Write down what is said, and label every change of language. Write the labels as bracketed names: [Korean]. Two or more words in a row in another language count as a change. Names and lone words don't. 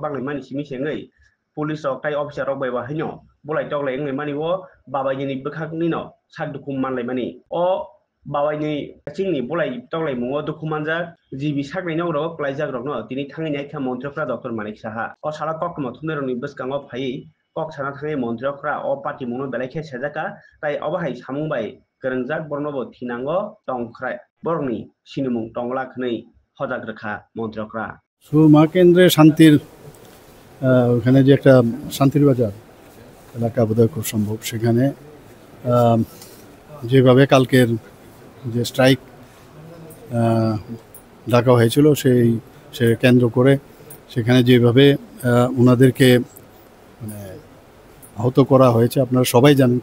[Bodo] बांलाय मानि सिमिसेङै पुलिस रक ताई अफिसार रक बायबा हैनो बुलाय टगलाय इंलाय मानि वो बाबायनि बखाकनि न साक दुखु मानलाय मानि अ बाबायनि चिंनि बुलाय टगलाय मुङो दुखु मानजा जिबि साकनायनि उनाव क्लाइजाग रक न तिनि थांनाय खा मन्त्रिफ्रा डक्टर मानिक साहा अ साला कक मथुनेरनि बसकाङाव फायै कक साना थांनाय मन्त्रिफ्रा अ पार्टी मुङो बेलायखे सेजाका ताई अबाहाय सामुंबाय गोरोंजाक बर्नबो थिनांगो टंख्राय बरनि सिनुमुं टंलाखनै हजाग रेखा मन्त्रिफ्रा [Bangla] মা কেন্দ্রে শান্তির ওখানে যে একটা শান্তির বাজার এলাকা বোধহয় খুব সম্ভব সেখানে যেভাবে কালকের যে স্ট্রাইক ডাকা হয়েছিল সে কেন্দ্র করে সেখানে যেভাবে ওনাদেরকে মানে আহত করা হয়েছে আপনারা সবাই জানেন